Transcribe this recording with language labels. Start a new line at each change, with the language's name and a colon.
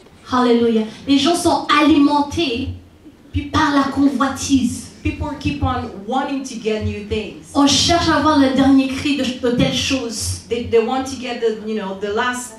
English: Hallelujah.
French: Les gens sont alimentés par la convoitise.
English: People keep on wanting to get new things.
French: On cherche à avoir le dernier cri de telle chose.
English: They want to get the last.